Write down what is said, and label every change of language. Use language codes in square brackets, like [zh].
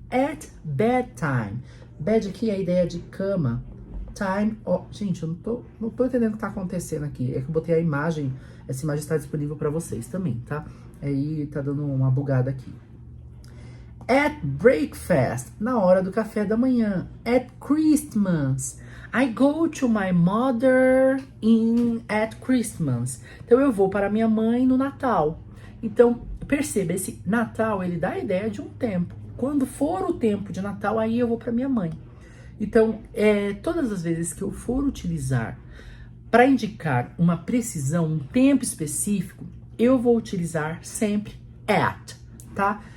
[en] At bedtime. [pt] Bed aqui é a ideia de cama. Time, gente, eu não tô entendendo o que tá acontecendo aqui. É que eu botei a imagem, essa imagem está disponível para vocês também, tá? Aí tá dando uma bugada aqui. [en] At breakfast, [pt] na hora do café da manhã. [en] At Christmas, I go to my mother at Christmas. [pt] Então eu vou para minha mãe no Natal. Então, perceba, esse Natal, ele dá a ideia de um tempo. Quando for o tempo de Natal, aí eu vou para minha mãe. Então, todas as vezes que eu for utilizar para indicar uma precisão, um tempo específico, eu vou utilizar sempre at, tá?